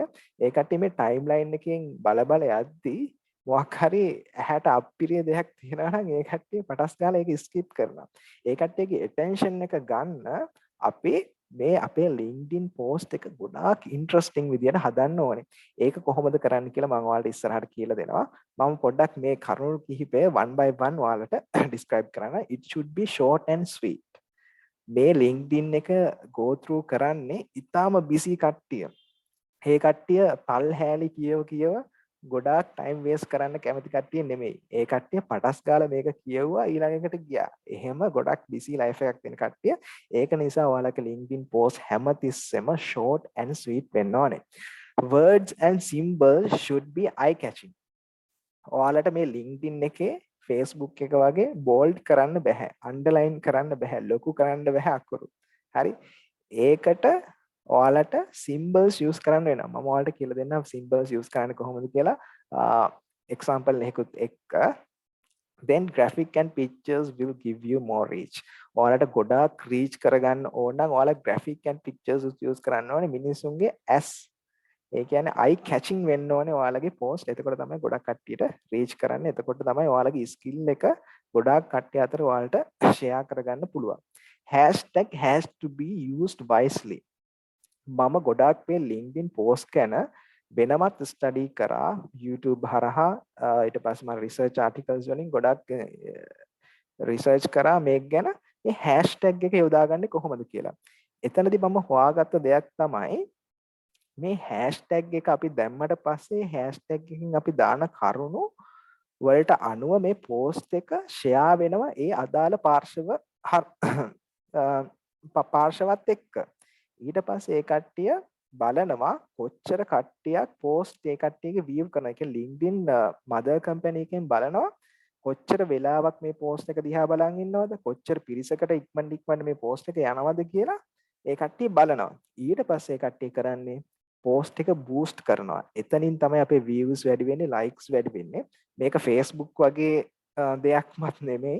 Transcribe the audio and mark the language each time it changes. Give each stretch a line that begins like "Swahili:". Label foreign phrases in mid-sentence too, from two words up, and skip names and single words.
Sinhala: ඒ කට්ටිය මේ ටයිම්ලයින් එකෙන් බල යද්දී මොකක් හරි ඇහැට අප්පිරිය දෙයක් තියෙනවා නම් ඒ කට්ටිය පටස් ගාලා ඒක ස්කිප් කරනවා. ඒ කට්ටියගේ attention එක ගන්න අපේ මේ අපේ LinkedIn post එක ගොඩාක් ඉන්ටරෙස්ටිං විදියට හදන්න ඕනේ. ඒක කොහොමද කරන්න කියලා මම ඔයාලට ඉස්සරහට කියලා දෙනවා. මම පොඩ්ඩක් මේ කරුණු කිහිපය
English: one by one
Sinhala: ඔයාලට describe කරන්න.
English: It should be short and sweet.
Sinhala: මේ LinkedIn එක
English: go through
Sinhala: කරන්නේ ඊටාම busy කට්ටිය. ඒ කට්ටිය පල් හැලි කියව ගොඩාක්
English: time waste
Sinhala: කරන්න කැමති කට්ටිය නෙමෙයි. ඒ කට්ටිය පටස් ගාලා මේක කියවුවා ඊළඟකට ගියා. එහෙම ගොඩක්
English: busy life
Sinhala: එකක් තියෙන කට්ටිය. ඒක නිසා ඔයාලගේ LinkedIn post හැමතිස්සෙම
English: short and sweet
Sinhala: වෙන්න ඕනේ.
English: Words and symbols should be eye catching.
Sinhala: ඔයාලට මේ LinkedIn එකේ Facebook එක වගේ bold කරන්න බෑ, underline කරන්න බෑ, ලොකු කරන්න බෑ අකුරු. හරි? ඒකට ඔයාලට
English: symbols use
Sinhala: කරන්න වෙනවා. මම ඔයාලට කියලා දෙන්නම්
English: symbols use
Sinhala: කරන්න කොහොමද කියලා. example එකකුත් එක්ක
English: then graphic and pictures will give you more reach.
Sinhala: ඔයාලට ගොඩාක් reach කරගන්න ඕන නම් ඔයාලා
English: graphic and pictures use
Sinhala: කරන්න ඕනේ මිනිස්සුන්ගේ as ඒ කියන්නේ
English: eye catching
Sinhala: වෙන්න ඕනේ ඔයාලගේ post. එතකොට තමයි ගොඩක් කට්ටියට reach කරන්නේ. එතකොට තමයි ඔයාලගේ skill එක ගොඩාක් කට්ටිය අතර ඔයාලට share කරගන්න පුළුවන්.
English: Hashtag has to be used wisely.
Sinhala: මම ගොඩාක් මේ LinkedIn post ගැන වෙනමත් study කරා YouTube හරහා. ඊට පස්සේ මම
English: research articles
Sinhala: වලින් ගොඩක් research කරා මේක ගැන. මේ hashtag එක යොදාගන්නේ කොහොමද කියලා. එතනදී මම හොයාගත්ත දෙයක් තමයි මේ hashtag එක අපි දැම්මට පස්සේ hashtag එකකින් අපි දාන කරුණු වලට අනුව මේ post එක share වෙනවා ඒ අදාළ පාර්ශව පාර්ශවත් එක්ක. ඊට පස්සේ ඒ කට්ටිය බලනවා කොච්චර කට්ටියක් පෝස්ට් ඒ කට්ටියගේ view කරනවා. ඒ කියන්නේ LinkedIn
English: mother company
Sinhala: එකෙන් බලනවා කොච්චර වෙලාවක් මේ පෝස්ට් එක දිහා බලන් ඉන්නවද, කොච්චර පිරිසකට ඉක්මනට මේ පෝස්ට් එක යනවද කියලා ඒ කට්ටිය බලනවා. ඊට පස්සේ ඒ කට්ටිය කරන්නේ පෝස්ට් එක බූස්ට් කරනවා. එතනින් තමයි අපේ views වැඩි වෙන්නේ, likes වැඩි වෙන්නේ. මේක Facebook වගේ දෙයක්වත් නෙමෙයි.